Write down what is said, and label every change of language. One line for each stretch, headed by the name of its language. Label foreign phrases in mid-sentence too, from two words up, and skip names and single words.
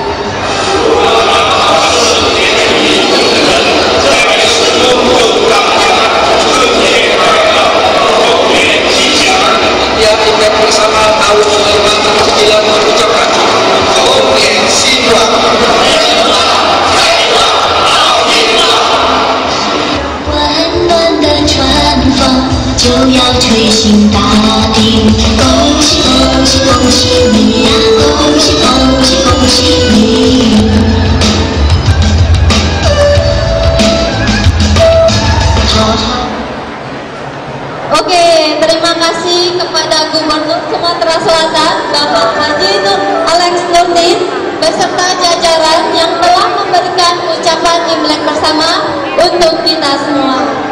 Indonesian: Yang bersama tahun 2009 mengucapkan Oke Siwa.
Chinese: 就要吹醒大地，恭喜恭喜恭喜你呀！恭喜恭喜恭喜你！
Indonesian: Oke, terima kasih kepada Gubernur Sumatera Selatan Bapak Haji Nur Alex Nurdin beserta jajaran yang telah memberikan ucapan Imlek bersama untuk kita semua.